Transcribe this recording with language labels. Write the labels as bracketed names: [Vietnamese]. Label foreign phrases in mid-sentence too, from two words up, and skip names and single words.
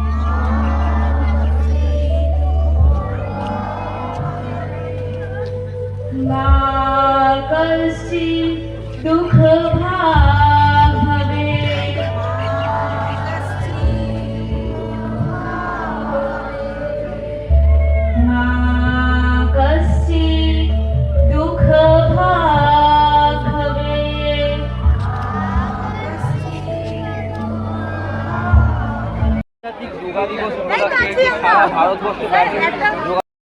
[Sanskrit] मा कश्चित् दुःखभाग् भवेत्। मा कश्चित् दुःखभाग् भवेत्। [Bangla] আন্তর্জাতিক যোগা দিবস উপলক্ষে সারা ভারতবর্ষে ব্যাপী যোগা